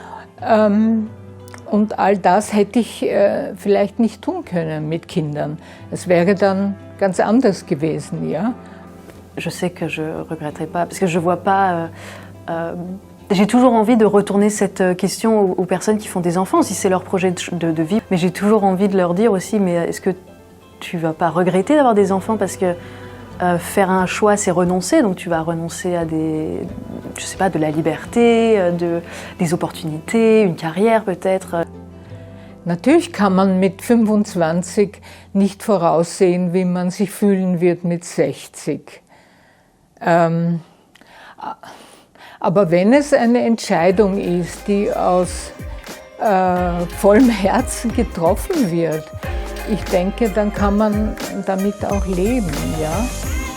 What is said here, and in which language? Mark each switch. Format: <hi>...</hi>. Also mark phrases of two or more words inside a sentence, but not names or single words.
<de>Und all das hätte ich vielleicht nicht tun können mit Kindern. Es wäre dann ganz anders gewesen, ja.</de> <fr>Je sais que je regretterai pas, parce que je vois pas... j'ai toujours envie de retourner cette question aux personnes qui font des enfants, si c'est leur projet de vie. Mais j'ai toujours envie de leur dire aussi, mais est-ce que tu vas pas regretter d'avoir des enfants? Parce que faire un choix, c'est renoncer, donc tu vas renoncer à je sais pas, de la liberté, des opportunités, une carrière peut-être.</fr> <de>Natürlich kann man mit 25 nicht voraussehen, wie man sich fühlen wird mit 60. Aber wenn es eine Entscheidung ist, die aus vollem Herzen getroffen wird, ich denke, dann kann man damit auch leben, ja.</de>